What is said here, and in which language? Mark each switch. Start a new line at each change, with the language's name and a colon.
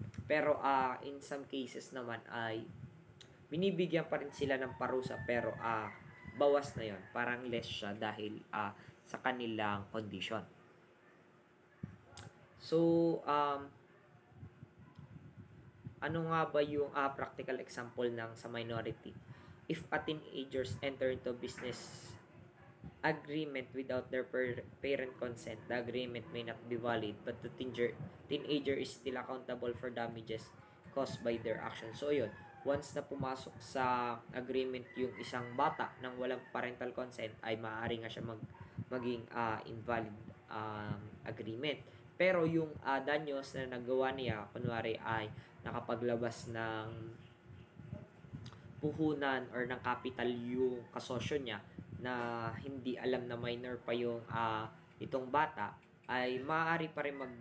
Filipino: Pero in some cases naman ay binibigyan pa rin sila ng parusa, pero bawas na yon, parang less siya dahil sa kanilang condition. So, ano nga ba yung practical example ng sa minority?
English: If a teenagers enter into business agreement without their parent consent, the agreement may not be valid, but the teenager is still accountable for damages caused by their actions.
Filipino: So, yun, once na pumasok sa agreement yung isang bata nang walang parental consent, ay maaari nga siya maging invalid agreement. Pero yung danyos na nagawa niya, kunwari ay nakapaglabas ng puhunan or ng capital yung kasosyo niya na hindi alam na minor pa yung itong bata, ay maaari pa rin